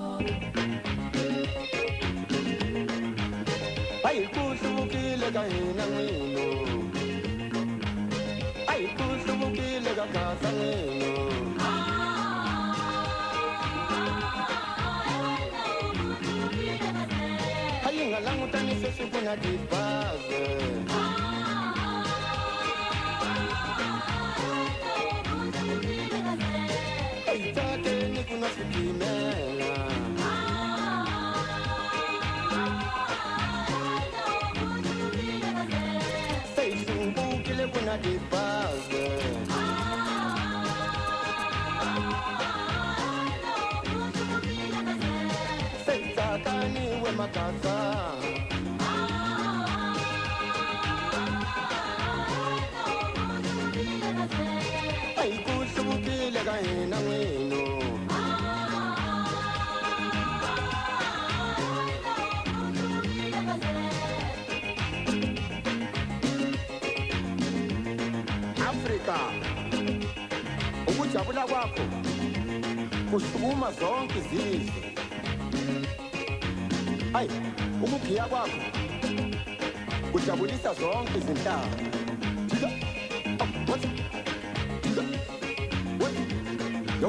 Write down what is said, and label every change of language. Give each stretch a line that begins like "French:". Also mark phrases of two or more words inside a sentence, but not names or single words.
Tsonga: Ay kusukile ka hina n'wino ay kusukile ka kasa n'wino ay nga langutani sweswi ku na tibazi ay tsakeni ku na switimela kuna tibazi seyitsakaniwe makasa ayikuhlukile ka hina n'wino
Zulu: ukujabula kwakho kusukuma zonke izizwe ayi ukughiya kwakho kujabulisa zonke izinhlanga thika what thika what yo